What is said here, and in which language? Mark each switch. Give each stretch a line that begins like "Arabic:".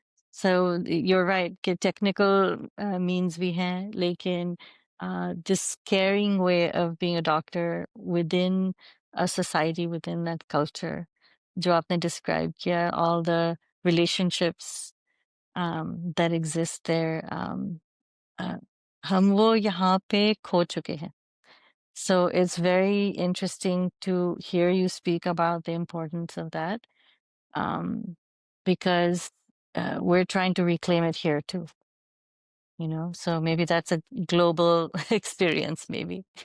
English: So you're right.
Hindi: कि technical means भी हैं, लेकिन
English: this caring way of being a doctor within a society, within that culture,
Hindi: जो आपने describe किया,
English: all the relationships that exist there.
Hindi: Uh, हम वो यहाँ पे खो चुके हैं.
English: So it's very interesting to hear you speak about the importance of that, because we're trying to reclaim it here too, you know? So maybe that's a global experience, maybe.